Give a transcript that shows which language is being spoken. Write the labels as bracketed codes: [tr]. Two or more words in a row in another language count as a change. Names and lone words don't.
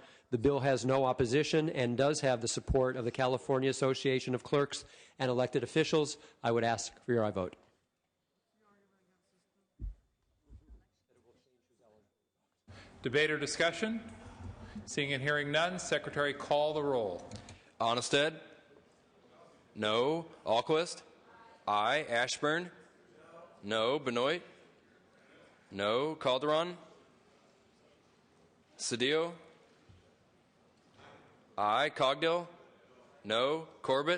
[en] The bill has no opposition and does have the support of the California Association of Clerks and elected officials. I would ask for your aye vote. Debate or discussion? Seeing and hearing none, Secretary, call the roll. Onnested? No. Alquist? Aye. Ashburn? No. Benoit? No. Calderon? Cedillo? Aye. Cogdill? No. Corbett?